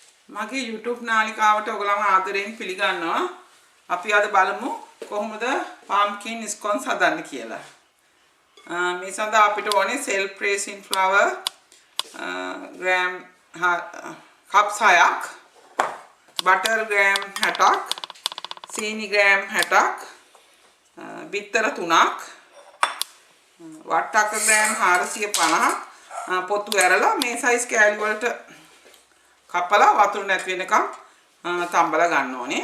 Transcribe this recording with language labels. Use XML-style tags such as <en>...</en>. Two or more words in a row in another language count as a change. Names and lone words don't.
<si>මගේ YouTube නාලිකාවට ඔයගොල්ලන්ව ආදරයෙන් පිළිගන්නවා. අපි අද බලමු කොහොමද</si> <en>pumpkin scones</en> <si>හදන්න කියලා. මේ සඳහා අපිට ඕනේ</si> <en>self raising flour gram cup</en> <si>6ක්,</si> <en>butter gram</en> <si>60ක්, සීනි gram 60ක්, බිත්තර 3ක්, වට්ටක්ක gram 450ක්, පොතු ඇරලා මේ size කෑලි වලට කපලා වතුර නැති වෙනකම් තම්බලා ගන්න ඕනේ.</si>